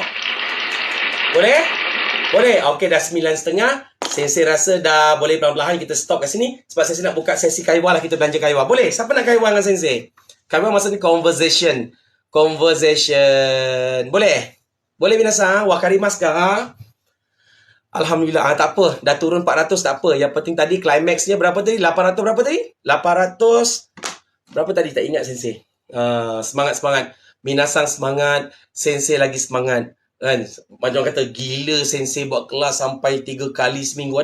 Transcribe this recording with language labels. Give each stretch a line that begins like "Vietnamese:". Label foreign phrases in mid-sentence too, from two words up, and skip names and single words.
Malay: Boleh? Boleh? Okey, dah 9.30. Sensei rasa dah boleh perlahan-lahan kita stop kat sini. Sebab Sensei nak buka sesi kaiwa lah, kita belanja kaiwa. Boleh? Siapa nak kaiwa dengan Sensei? Kaiwa maksudnya conversation. Conversation. Boleh? Boleh minasan?
Japanese: 分かりますか?
Malay: Alhamdulillah. Tak apa. Dah turun 400 tak apa. Yang penting tadi climaxnya berapa tadi? 800 berapa tadi? 800 berapa tadi? Tak ingat Sensei. Semangat-semangat. Minasan semangat. Sensei lagi semangat. Kan? Macam kata, gila Sensei buat kelas sampai 3 kali seminggu.